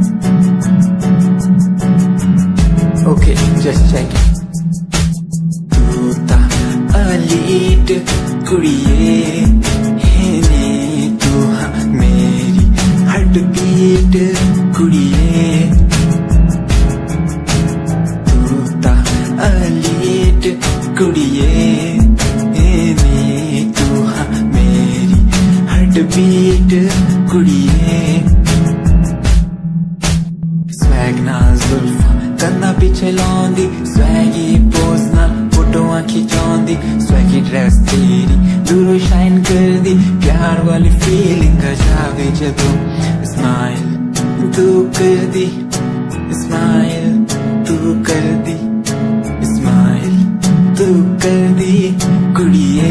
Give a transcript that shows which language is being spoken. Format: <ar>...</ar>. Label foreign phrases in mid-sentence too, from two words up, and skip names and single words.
<en>Okay, just check it.</en> <pa>ਤੂੰ ਤਾਂ alit ਕੁੜੀਏ, ਹੇਨੇ ਤੂੰ ਹੈਂ ਮੇਰੀ heartbeat ਕੁੜੀਏ. ਤੂੰ ਤਾਂ alit ਕੁੜੀਏ, ਹੇਨੇ ਤੂੰ ਹੈਂ ਮੇਰੀ heartbeat ਕੁੜੀਏ. Swag ਨਾ ਜ਼ੁਲਫ਼ਾਂ ਕੰਨਾਂ ਪਿੱਛੇ ਲਾਉਂਦੀ,</pa> <en>swaggy pose</en> <pa>ਨਾ ਫੋਟੋਆਂ ਖਿਚਾਉਂਦੀ,</pa> <en>swaggy dress</en> <pa>ਤੇਰੀ ਦੂਰੋਂ shine ਕਰ ਦੀ। ਪਿਆਰ ਵਾਲੀ feeling ਆ ਜਾਵੇ ਜਦੋਂ smile ਤੂੰ ਕਰ ਦੀ, smile ਤੂੰ ਕਰ ਦੀ, smile ਤੂੰ ਕਰ ਦੀ ਕੁੜੀਏ।</pa>